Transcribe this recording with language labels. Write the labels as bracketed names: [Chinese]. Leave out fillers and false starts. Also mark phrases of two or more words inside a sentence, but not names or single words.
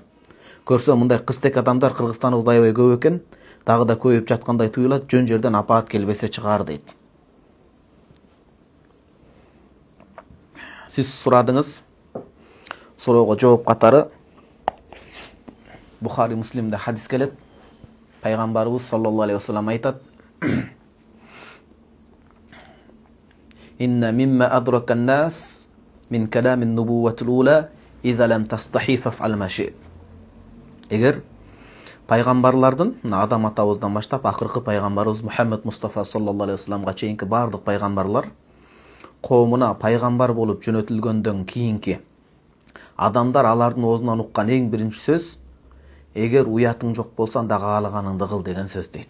[Kyrgyz] Көрсөм мындай кызтек адамдар Кыргызстаныбызда аябай көп экен, дагы да көбөйүп жаткандай туюлат, жөн жерден апаат келбесе чыгар дейт. Сиз сурадыңыз, суроого жооп катары Бухари Муслимде хадис келет. Пайгамбарыбыз [Arabic] صلى الله عليه وسلم [Kyrgyz] айтат: [Arabic] "إن مما أدرك الناس من كلام النبوة الأولى إذا لم تستح فافعل ما شئت." [Kyrgyz] Эгер пайгамбарлардын, Адам атабыздан баштап акыркы пайгамбарыбыз Мухаммед Мустафа [Arabic] صلى الله عليه وسلم [Kyrgyz] чейинки бардык пайгамбарлар коомуна пайгамбар болуп жөнөтүлгөндөн кийинки адамдар алардын оозунан уккан эң биринчи сөз: эгер уятың жок болса, анда каалаганыңды кыл деген сөз дейт.